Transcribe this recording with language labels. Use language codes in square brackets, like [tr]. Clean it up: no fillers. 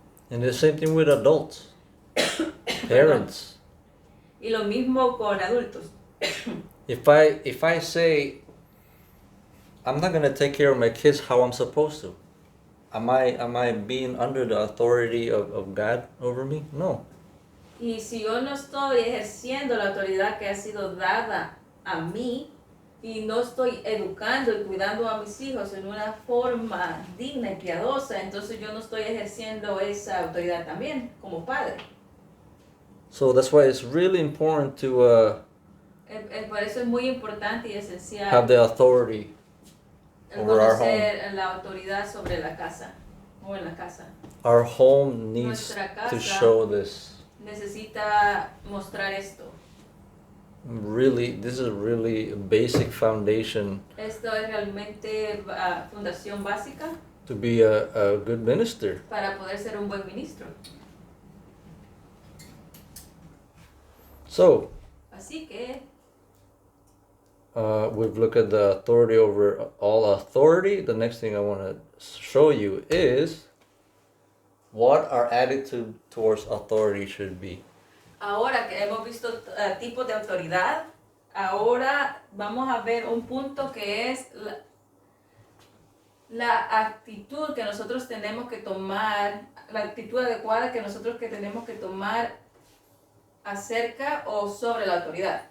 [en] And the same thing with adults, parents. [es] Y lo mismo con adultos. [en] If I say, I'm not going to take care of my kids how I'm supposed to, am I being under the authority of God over me? No. [es] Y si yo no estoy ejerciendo la autoridad que ha sido dada a mí, y no estoy educando y cuidando a mis hijos en una forma digna y piadosa, entonces yo no estoy ejerciendo esa autoridad también como padre. [en] So that's why it's really important to [es] Por eso es muy importante y esencial [en] have the authority [es] el [en] over our [es] conocer la autoridad sobre la casa o en la casa. [en] Our home needs [es] Nuestra casa [en] to show this. [es] Necesita mostrar esto. [en] Really, this is really a basic foundation [es] Esto es realmente fundación básica [en] to be a good minister. [es] para poder ser un buen ministro. [en] So, [es] Así que [en] we've looked at the authority over all authority. The next thing I want to show you is what our attitude towards authority should be. [es] ahora que hemos visto tipos de autoridad, ahora vamos a ver un punto que es la actitud que nosotros tenemos que tomar, la actitud adecuada que nosotros tenemos que tomar acerca o sobre la autoridad.